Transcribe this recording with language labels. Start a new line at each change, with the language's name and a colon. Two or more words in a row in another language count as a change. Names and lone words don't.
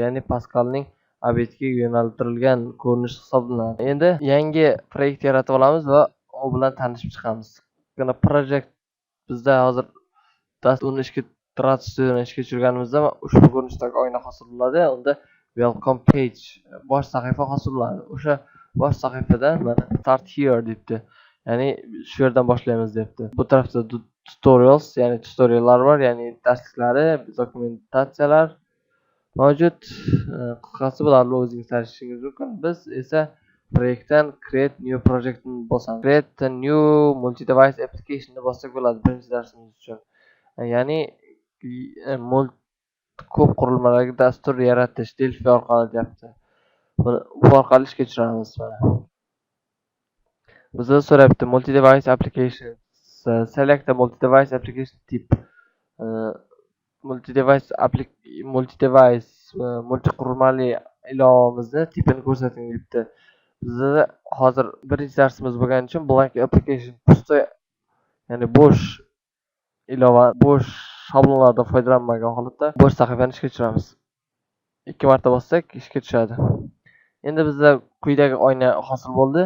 Uzbek: Ya'ni Pascalning obyektga yo'naltirilgan ko'rinish hisoblanadi. Endi yangi proyekt yaratib olamiz va u bilan tanishib chiqamiz. Mana project bizda hozir uni Rad Studio'ni ishga tushirganimizda ushbu ko'rinishdagi oyna hosil bo'ladi. Unda
English: welcome page
Uzbek: bosh sahifa hosil bo'ladi. O'sha bosh sahifadan mana
English: start here
Uzbek: debdi. Ya'ni shu yerdan boshlaymiz debdi. Bu tarafda tutorials, ya'ni tutoriallar bor, ya'ni darsliklari, dokumentatsiyalar mavjud. Qisqasi bularni o'zingiz tanishishingiz mumkin. Biz esa proyektdan
English: create new project
Uzbek: ni bosamiz.
English: Create a new multi-device application
Uzbek: ni bossak bo'ladi birinchi darsimiz uchun. Ya'ni ko'p qurilmalarga dastur yaratish Delphi orqali deyapti. Bu orqali ishga tushiramiz mana. Bizda so'rayapti
English: multi-device application. Select a multi-device application type.
Uzbek: Multi qurilmali ilovamizni tipini ko'rsating debdi. Bizda hozir birinchi darsimiz bo'lgani uchun
English: blank application
Uzbek: pusto, ya'ni bo'sh ilova, bo'sh shablonlardan foydalanmagan holatda bo'sh sahifani ishga tushiramiz. 2 marta bossak ishga tushadi. Endi bizda quyidagi oyna hosil bo'ldi.